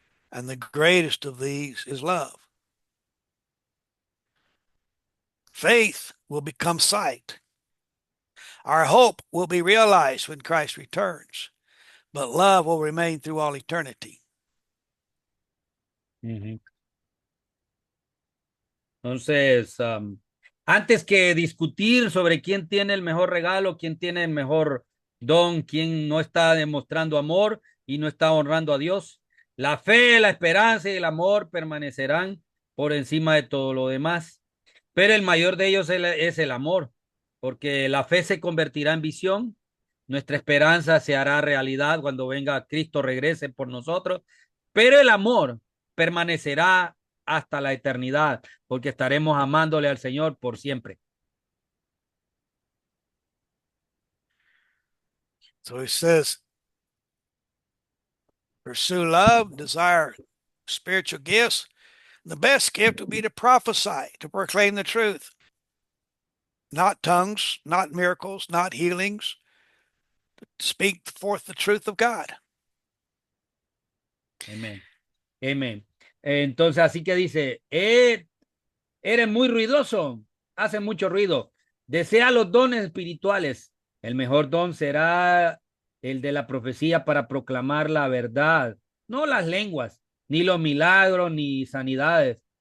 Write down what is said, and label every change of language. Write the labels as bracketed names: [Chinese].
[English] And the greatest of these is love. Faith will become sight. Our hope will be realized when Christ returns, but love will remain through all eternity. Mm-hmm. [Spanish] Entonces, antes que discutir sobre quién tiene el mejor regalo, quién tiene el mejor don, quién no está demostrando amor y no está honrando a Dios, la fe, la esperanza y el amor permanecerán por encima de todo lo demás. Pero el mayor de ellos es el amor, porque la fe se convertirá en visión, nuestra esperanza se hará realidad cuando venga Cristo, regrese por nosotros, pero el amor permanecerá hasta la eternidad, porque estaremos amándole al Señor por siempre. [English] So he says, pursue love, desire spiritual gifts. The best gift would be to prophesy, to proclaim the truth. Not tongues, not miracles, not healings, to speak forth the truth of God. [Spanish] Amén. Amén. Entonces, así que dice, eres muy ruidoso, hace mucho ruido. Desea los dones espirituales. El mejor don será el de la profecía para proclamar la verdad, no las lenguas, ni los milagros, ni sanidades.